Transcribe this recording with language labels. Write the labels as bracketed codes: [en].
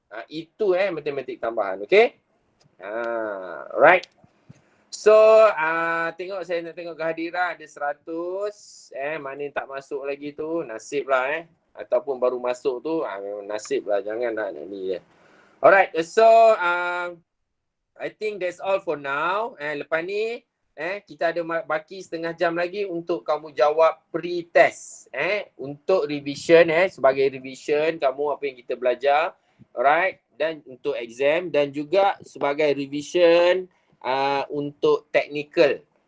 [ms] Itu matematik tambahan, okay? Right. So tengok saya nak tengok kehadiran ada 100. Mana yang tak masuk lagi tu, nasib lah ataupun baru masuk tu, nasib lah, jangan nak ni je. [en] Alright, so I think that's all for now. [ms] Lepas ni kita ada baki setengah jam lagi untuk kamu jawab pre-test. Untuk revision, sebagai revision kamu apa yang kita belajar. Alright, dan untuk exam dan juga sebagai revision untuk technical.